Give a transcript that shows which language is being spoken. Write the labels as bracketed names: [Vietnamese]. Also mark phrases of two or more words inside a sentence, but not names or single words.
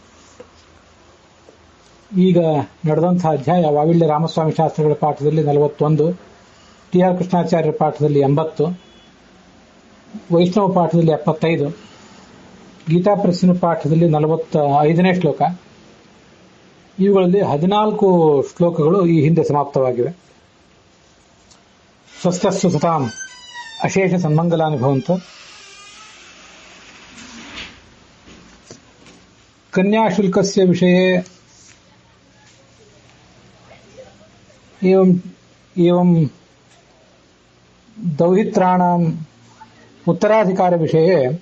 [Kannada] ಈಗ ನಡೆದಂತಹ ಅಧ್ಯಾಯ ವಾವಿಳ್ಯ ರಾಮಸ್ವಾಮಿ ಶಾಸ್ತ್ರಿಗಳ ಪಾಠದಲ್ಲಿ 41, ಟಿ ಆರ್ ಕೃಷ್ಣಾಚಾರ್ಯರ ಪಾಠದಲ್ಲಿ 80, ವೈಷ್ಣವ ಪಾಠದಲ್ಲಿ 75, ಗೀತಾ ಪ್ರೆಸ್ಸಿನ ಪಾಠದಲ್ಲಿ 45ನೇ ಶ್ಲೋಕ. ಇವುಗಳಲ್ಲಿ 14 ಶ್ಲೋಕಗಳು ಈ ಹಿಂದೆ ಸಮಾಪ್ತವಾಗಿವೆ. [Sanskrit] ಸ್ವಸ್ಥಸ್ಸು ಸತಾಂ ಅಶೇಷ ಸನ್ಮಂಗಲಾನಿ ಭವಂತು. ಕನ್ಯಾಶುಲ್ಕಸ್ಯ ವಿಷಯೇ एवं दौहित्राणाम् उत्तराधिकार विषये